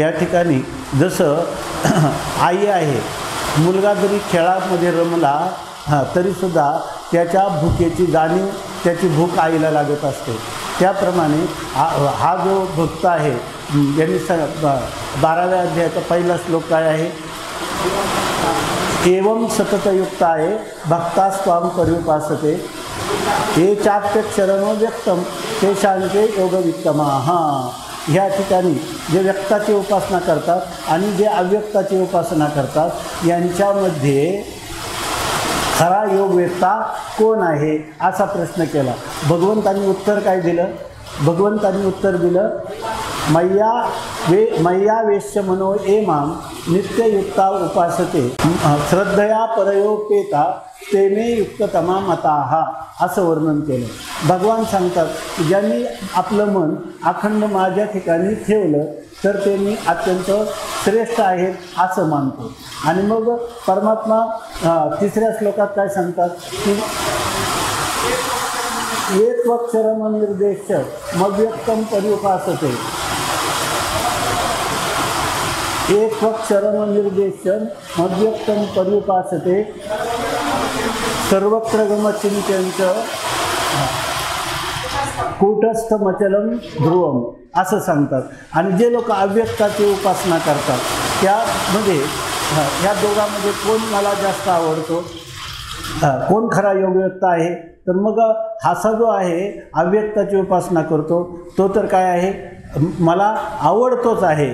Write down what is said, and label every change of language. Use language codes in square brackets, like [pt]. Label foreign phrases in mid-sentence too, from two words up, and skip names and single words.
[mr] या ठिकाणी जसं आई आहे, मुलगा जरी खेळामध्ये रमला तरीसुद्धा त्याच्या भुकेची जाणीव, त्याची भूक आईला लागत असते. त्याप्रमाणे हा जो भक्त आहे, यांनी 12व्या अध्यायाचा पहिला श्लोक काय आहे, [sa] एवं सततयुक्त आहे भक्ता स्वाम पर्युपासते हे चाप्यक्षरणो व्यक्तम ते शांते योगवित्तमा. [mr] ह्या ठिकाणी जे व्यक्ताची उपासना करतात आणि जे अव्यक्ताची उपासना करतात यांच्यामध्ये खरा योगवेत्ता कोण आहे असा प्रश्न केला. भगवंतांनी उत्तर काय दिलं? भगवंतांनी उत्तर दिलं, [sa] मय्या वेश्य मनो ए माम नित्ययुक्ता उपासते श्रद्धया परयोपेता ते मे युक्ततमा मताहा [mr] असं वर्णन केलं. भगवान सांगतात की ज्यांनी आपलं मन अखंड माझ्या ठिकाणी ठेवलं तर ते मी अत्यंत श्रेष्ठ आहेत असं मानतो. आणि मग परमात्मा तिसऱ्या श्लोकात काय सांगतात की [sa] एकवक्षरम निर्देश मव्यक्तम पर्युपासते. एकवक्षरम निर्देशन मव्यक्तम पर्युपासते सर्वत्र गमचिंत्यंच कूटस्थमचलम ध्रुवम [mr] असं सांगतात. आणि जे लोक अव्यक्ताची उपासना करतात त्यामध्ये ह्या दोघांमध्ये कोण मला जास्त आवडतो, कोण खरा योगवेत्ता आहे, तर मग हासा जो आहे अव्यक्ताची उपासना करतो तो तर काय आहे, मला आवडतोच आहे.